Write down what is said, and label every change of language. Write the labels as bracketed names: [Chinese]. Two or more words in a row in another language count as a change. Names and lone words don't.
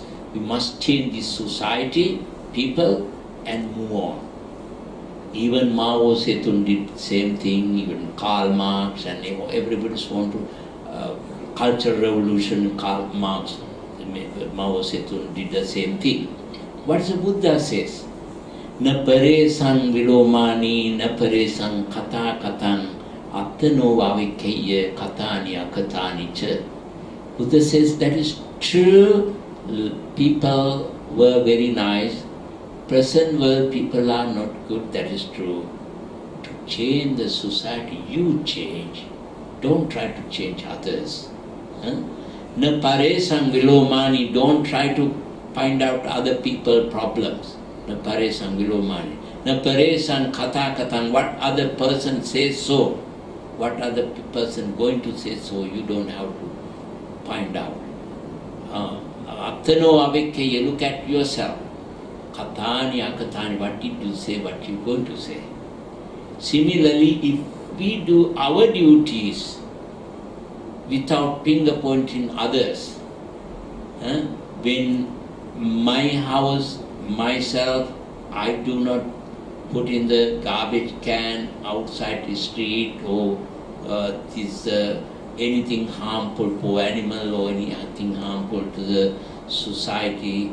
[English] We must change this society, people, and move on. Even Mao Zedong did the same thing. Even Karl Marx and everybody's want to cultural revolution. Karl Marx, Mao Zedong did the same thing. What does the Buddha says? [Pali] Na pare sang vilomani, na pare sang kata katang, attano vavikaya katani akatani cha. [English] Buddha says that is true. People were very nice. Present world people are not good. That is true. To change the society, you change. Don't try to change others. [Pali] Na pare sang vilomani. [English] Don't try to find out other people's problems. [Pali] Na pare sang vilomani. Na pare sang kata katang. [English] What other person says so, what other person going to say so, you don't have to find out. [Pali] Attano avikya, [English] look at yourself. [Pali] Katani akatani, [English] what did you say, what you going to say. Similarly, if we do our duties without finger pointing others, when my house, myself, I do not put in the garbage can outside the street, or anything harmful for animal or anything harmful to the society.